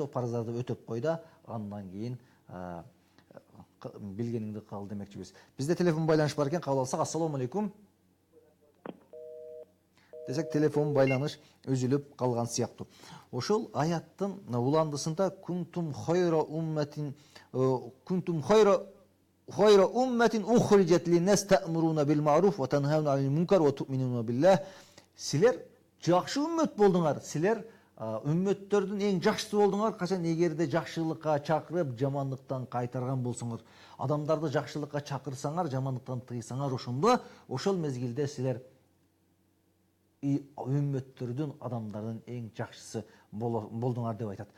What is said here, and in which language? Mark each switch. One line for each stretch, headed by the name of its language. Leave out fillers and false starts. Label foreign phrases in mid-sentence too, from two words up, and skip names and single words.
Kyrgyz: Ошол парыздарды өтөп кой да, андан кийин билгениңди кыл демекчибиз. Бизде телефон байланыш бар экен, кабыл алсак.
Arabic: السلام عليكم.
Kyrgyz: Десек, телефон байланыш үзүлүп калган сыяктуу. Ошол аяттын уландысында
Arabic: كنتم خير أمة أخرجت للناس تأمرون بالمعروف وتنهون عن المنكر وتؤمنون بالله.
Kyrgyz: Силер жакшы үммөт болдуңар. Силер үммөттөрдүн эң жакшысы болдуңар, качан эгерде жакшылыкка чакырып, жамандыктан кайтарган болсоңор. Адамдарды жакшылыкка чакырсаңар, жамандыктан тыйсаңар, ошол мезгилде силер үммөттөрдүн, адамдардын эң жакшысы болдуңар деп айтат.